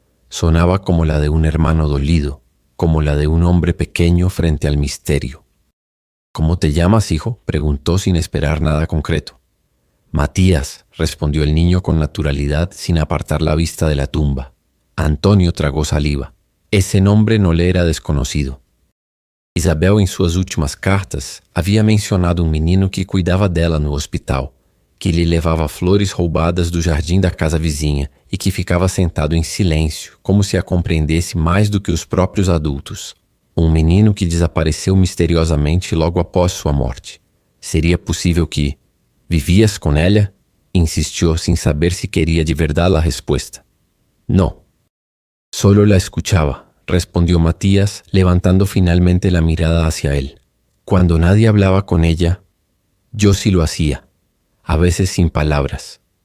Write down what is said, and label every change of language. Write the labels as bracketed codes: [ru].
[es] Sonaba como la de un hermano dolido, como la de un hombre pequeño frente al misterio. «¿Cómo te llamas, hijo?», preguntó sin esperar nada concreto. «Matías», respondió el niño con naturalidad sin apartar la vista de la tumba. Antonio tragó saliva. Ese nombre no le era desconocido. [pt] Isabel, em suas últimas cartas, havia mencionado um menino que cuidava dela no hospital, que lhe levava flores roubadas do jardim da casa vizinha e que ficava sentado em silêncio, como se a compreendesse mais do que os próprios adultos. Um menino que desapareceu misteriosamente logo após sua morte. Seria possível que... [es] ¿Vivías con ella?, insistió sin saber si quería de verdad la respuesta. No. Solo la escuchaba, respondió Matías, levantando finalmente la mirada hacia él. Cuando nadie hablaba con ella, yo sí lo hacía, a veces sin palabras.